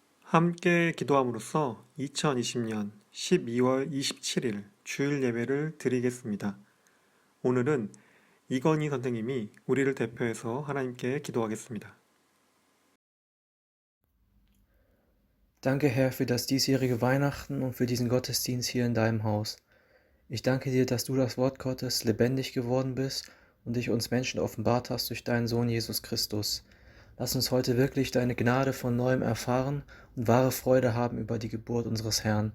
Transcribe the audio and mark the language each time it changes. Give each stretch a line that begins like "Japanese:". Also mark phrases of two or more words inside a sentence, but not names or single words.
Korean: 함께 기도함으로써 2020년 12월 27일 주일 예배를 드리겠습니다. 오늘은 이건희 선생님이 우리를 대표해서 하나님께 기도하겠습니다.
German: Danke, Herr, für das diesjährige Weihnachten und für diesen Gottesdienst hier in deinem Haus. Ich danke dir, dass du das Wort Gottes lebendig geworden bist und dich uns Menschen offenbart hast durch deinen Sohn Jesus Christus. Lass uns heute wirklich deine Gnade von neuem erfahren und wahre Freude haben über die Geburt unseres Herrn.